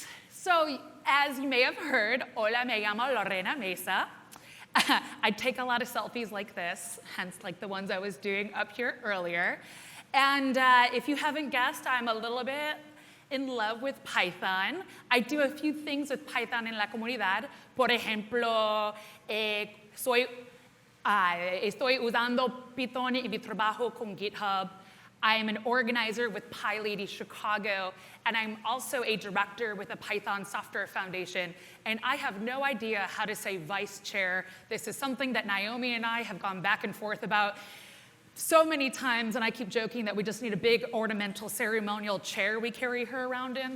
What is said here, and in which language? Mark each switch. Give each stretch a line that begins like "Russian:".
English: So, as you may have heard,
Spanish: hola, me llamo
English: Lorena Mesa. I take a lot of selfies like this, hence like the ones I was doing up here earlier. And if you haven't guessed, I'm a little bit in love with Python. I do a few things with Python
Spanish: en la comunidad. Por ejemplo, estoy usando Python en mi trabajo con GitHub.
English: I am an organizer with PyLady Chicago, and I'm also a director with the Python Software Foundation. And I have no idea how to say vice chair. This is something that Naomi and I have gone back and forth about so many times, and I keep joking that we just need a big ornamental ceremonial chair we carry her around in.